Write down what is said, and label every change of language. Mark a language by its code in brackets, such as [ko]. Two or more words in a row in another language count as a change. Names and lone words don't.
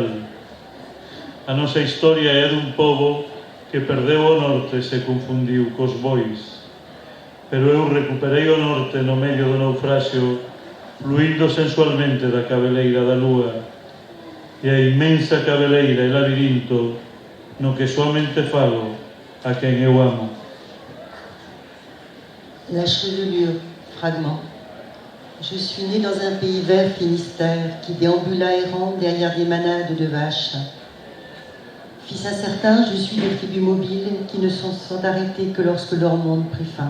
[gl] A nosa historia é dun pobo que perdeu o norte e se confundiu cos bois. Pero eu recuperei o norte no medio do naufraxio, fluindo sensualmente da cabeleira da lúa, e a inmensa cabeleira e labirinto no que soamente falo a quen eu amo. [fr] La chevelure, fragment. Je suis né dans un pays vert Finistère qui déambula errant derrière des manades de vaches. Fils incertain, je suis des tribus mobiles qui ne sont arrêtées que lorsque leur monde prit fin.